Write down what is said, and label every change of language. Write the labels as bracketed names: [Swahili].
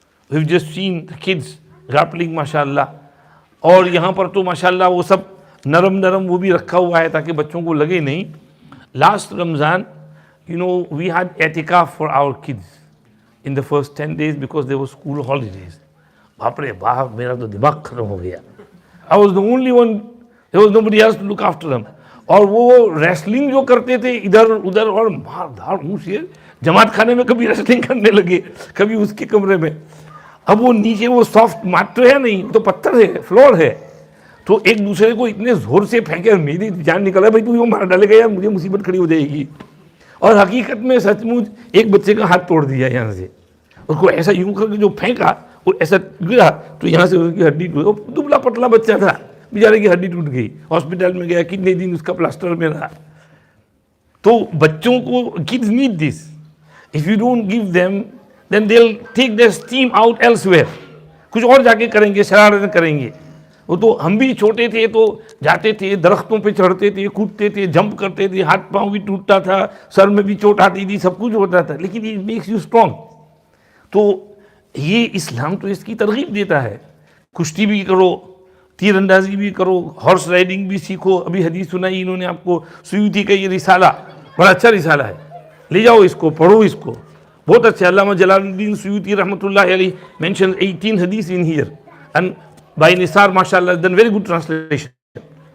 [English] We've just seen the kids grappling [Urdu] ماشاءاللہ، اور یہاں پر تو ماشاءاللہ وہ سب نرم نرم وہ بھی رکھا ہوا ہے تاکہ بچوں کو لگے نہیں۔ لاسٹ رمضان [English] we had [Urdu] اعتکاف [English] for our kids in the first 10 days because there were school holidays. [Urdu] باپ رے باپ، میرا تو دماغ ختم ہو گیا۔ [English] I was the only one, there was nobody else to look after them. [Urdu] اور وہ ریسلنگ جو کرتے تھے ادھر ادھر اور مار دھاڑ اونچ سے، جماعت خانے میں کبھی ریسلنگ کرنے لگے، کبھی اس کے کمرے میں۔ اب وہ نیچے وہ سافٹ مٹ تو ہے نہیں، تو پتھر ہے، فلور ہے، تو ایک دوسرے کو اتنے زور سے پھینکے، میری جان نکل ہے بھائی تو مار ڈالے گا یا مجھے مصیبت کھڑی ہو جائے گی۔ اور حقیقت میں سچ مچ ایک بچے کا ہاتھ توڑ دیا یہاں سے، اس کو ایسا یوں کر کے جو پھینکا وہ ایسا گرا تو یہاں سے اس کی ہڈی ٹوٹ، دبلا پتلا بچہ تھا بیچارے کی ہڈی ٹوٹ گئی، ہاسپٹل میں گیا، کتنے دن اس کا پلاسٹر میں رہا۔ تو بچوں کو [English] kids need this. If you don't give them, then they'll take their steam out elsewhere. [Urdu] کچھ اور جا کے کریں گے، شرارتیں کریں گے۔ وہ تو ہم بھی چھوٹے تھے تو جاتے تھے، درختوں پہ چڑھتے تھے، کودتے تھے، جمپ کرتے تھے، ہاتھ پاؤں بھی ٹوٹتا تھا، سر میں بھی چوٹ آتی تھی، سب کچھ ہوتا تھا، لیکن [English] it makes you strong. [Urdu] تو یہ اسلام تو اس کی ترغیب دیتا ہے، کشتی بھی کرو، تیر اندازی بھی کرو، ہارس رائڈنگ بھی سیکھو۔ ابھی حدیث سنائی انہوں نے آپ کو، سیوطی کا یہ رسالہ بڑا اچھا رسالہ ہے، لے جاؤ اس کو، پڑھو اس کو، بہت اچھا۔ علامہ جلال الدین سیوطی رحمۃ اللہ علیہ [English] mentioned 18 hadith in here and by [Urdu] نثار ماشاء اللہ [English] done very good translation.